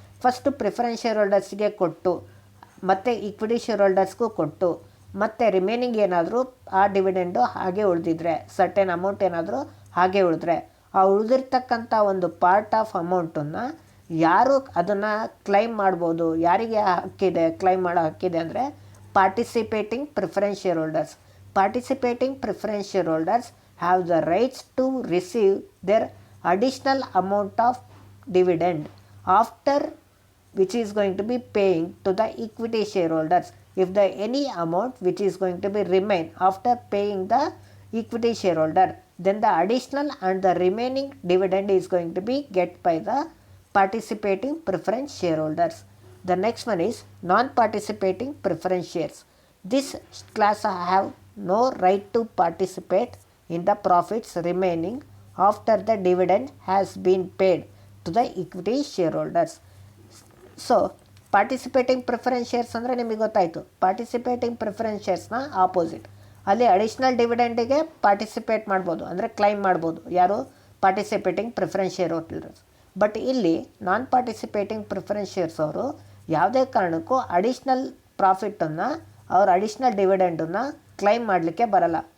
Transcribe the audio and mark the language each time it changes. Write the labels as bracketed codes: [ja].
[kn] First preference share ಹೋಲ್ಡರ್ಸ್ಗೆ ಕೊಟ್ಟು, ಮತ್ತು equity share ಹೋಲ್ಡರ್ಸ್ಗೂ ಕೊಟ್ಟು, ಮತ್ತು ರಿಮೈನಿಂಗ್ ಏನಾದರೂ ಆ ಡಿವಿಡೆಂಡು ಹಾಗೆ ಉಳಿದಿದ್ರೆ, ಸರ್ಟೆನ್ ಅಮೌಂಟ್ ಏನಾದರೂ ಹಾಗೆ ಉಳಿದ್ರೆ, ಆ ಉಳಿದಿರ್ತಕ್ಕಂಥ ಒಂದು ಪಾರ್ಟ್ ಆಫ್ ಅಮೌಂಟನ್ನು ಯಾರು ಅದನ್ನು ಕ್ಲೈಮ್ ಮಾಡ್ಬೋದು? ಯಾರಿಗೆ ಹಕ್ಕಿದೆ ಕ್ಲೈಮ್ ಮಾಡೋ ಹಕ್ಕಿದೆ ಅಂದರೆ participating preference share holders. [en] Participating preference shareholders have the rights to receive their additional amount of dividend after which is going to be paying to the equity shareholders. If the any amount which is going to be remain after paying the equity shareholder, then the additional and the remaining dividend is going to be get by the participating preference shareholders. The next one is non-participating preference shares. This class have no right to participate in the profits remaining after the dividend has been paid to the equity shareholders. [kn] So participating preference shares ಅಂದರೆ ನಿಮಗೆ ಗೊತ್ತಾಯಿತು, participating preference ಶೇರ್ಸ್ನ opposite. ಅಲ್ಲಿ additional ಡಿವಿಡೆಂಡಿಗೆ participate ಮಾಡ್ಬೋದು, ಅಂದರೆ claim ಮಾಡ್ಬೋದು. ಯಾರು? Participating preference share holders. But ಇಲ್ಲಿ ನಾನ್ participating preference shares ಅವರು ಯಾವುದೇ ಕಾರಣಕ್ಕೂ ಅಡಿಷ್ನಲ್ ಪ್ರಾಫಿಟನ್ನು, ಅವ್ರ ಅಡಿಷ್ನಲ್ ಡಿವಿಡೆಂಡನ್ನು ಕ್ಲೈಮ್ ಮಾಡಲಿಕ್ಕೆ ಬರಲ್ಲ.